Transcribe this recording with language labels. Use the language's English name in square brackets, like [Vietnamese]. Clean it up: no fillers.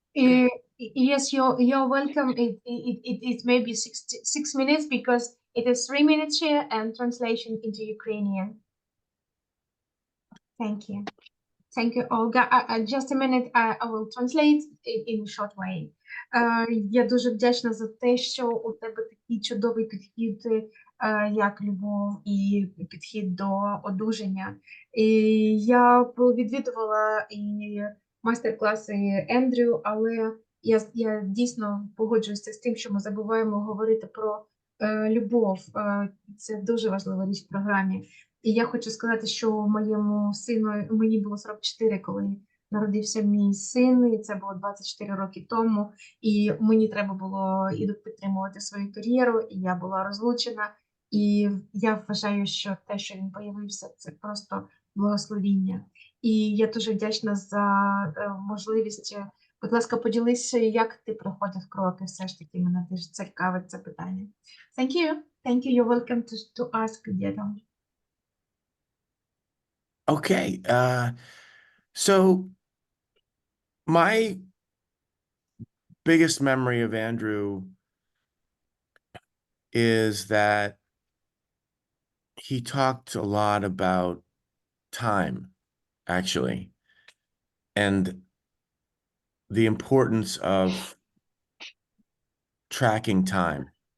[English] Yes, you're welcome. It may be 6 minutes because it is 3 minutes share and translation into Ukrainian. Thank you. Thank you, Olga. Just a minute, I will translate in a short way. [Ukrainian] Я дуже вдячна за те, що у тебе такий чудовий підхід, як любов і підхід до одужання. І я відвідувала і майстер-класи Ендрю, але я дійсно погоджуюся з тим, що ми забуваємо говорити про любов. Це дуже важлива річ в програмі. І я хочу сказати, що моєму сину, мені було 44, коли народився мій син, і це було 24 роки тому, і мені треба було підтримувати свою кар'єру, і я була розлучена, і я вважаю, що те, що він появився, це просто благословіння. І я дуже вдячна за можливість. Будь ласка, поділися, як ти проходив кроки, все ж таки, мене теж цікавить це питання. [English] Thank you. Thank you. You're welcome to ask, Diedo. Okay, so my biggest memory of Andrew is that he talked a lot about time, actually, and the importance of tracking time.